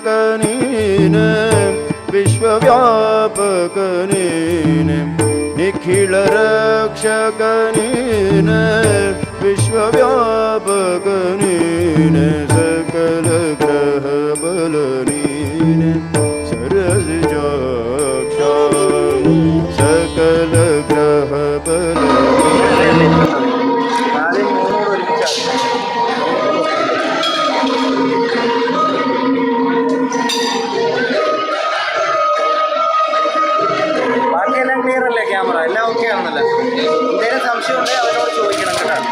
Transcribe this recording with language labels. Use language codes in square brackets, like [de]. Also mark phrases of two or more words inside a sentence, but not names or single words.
[kn] ನೀನೇ ವಿಶ್ವವ್ಯಾಪಕ ನೀನೇ ನಿಖಿಲ ರಕ್ಷಕ ನೀನೇ ವಿಶ್ವವ್ಯಾಪಕ ನೀನೇ ಸಕಲ ಗ್ರಹ ಬಲ ನೀನೇ ಸರಸಿಜಾಕ್ಷ ಸಕಲ ಗ್ರಹ ಬಲ [ml] ബാക്കിയെല്ലാം ക്ലിയർ അല്ലേ? ക്യാമറ എല്ലാം ഓക്കെ ആണല്ലോ. എന്തെങ്കിലും സംശയം ഉണ്ടെങ്കിൽ അവരോട് ചോദിക്കണം കേട്ടോ.